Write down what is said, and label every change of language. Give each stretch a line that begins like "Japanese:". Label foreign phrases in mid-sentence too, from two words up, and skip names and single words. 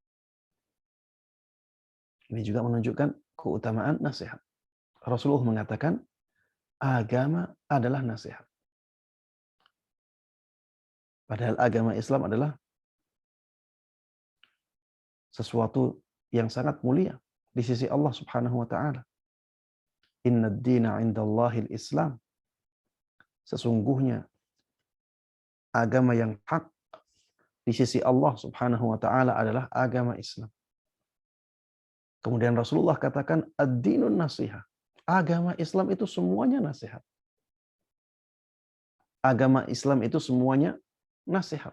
Indonesian: Ini juga menunjukkan keutamaan nasihat. Rasulullah mengatakan, agama adalah nasihat. Padahal agama Islam adalah sesuatu yang sangat mulia di sisi Allah
Arabic: سبحانه وتعالى. إن الدين عند الله الإسلام.
Indonesian: Sesungguhnya agama yang hak di sisi Allah
Arabic: سبحانه وتعالى
Indonesian: adalah agama Islam. Kemudian Rasulullah katakan
Arabic: الدين النصيحة.
Indonesian: Agama Islam itu semuanya nasihat. Agama Islam itu semuanya nasihat.